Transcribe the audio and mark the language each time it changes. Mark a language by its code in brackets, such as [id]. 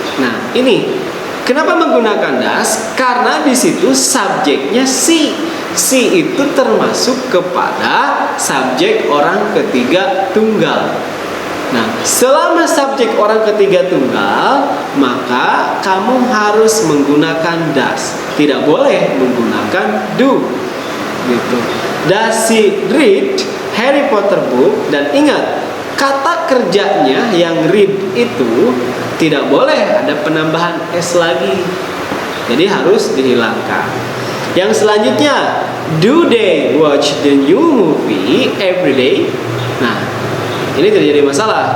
[id] Nah, ini kenapa menggunakan does? Karena di situ subjeknya she. She itu termasuk kepada subjek orang ketiga tunggal. Nah, selama subjek orang ketiga tunggal, maka kamu harus menggunakan does. Tidak boleh menggunakan do. Gitu. [en] Does she read Harry Potter book? [id] Dan ingat, kata kerjanya yang read itu tidak boleh ada penambahan s lagi. Jadi harus dihilangkan. Yang selanjutnya, [en] do they watch the new movie every day? [id] Nah, ini tidak jadi masalah.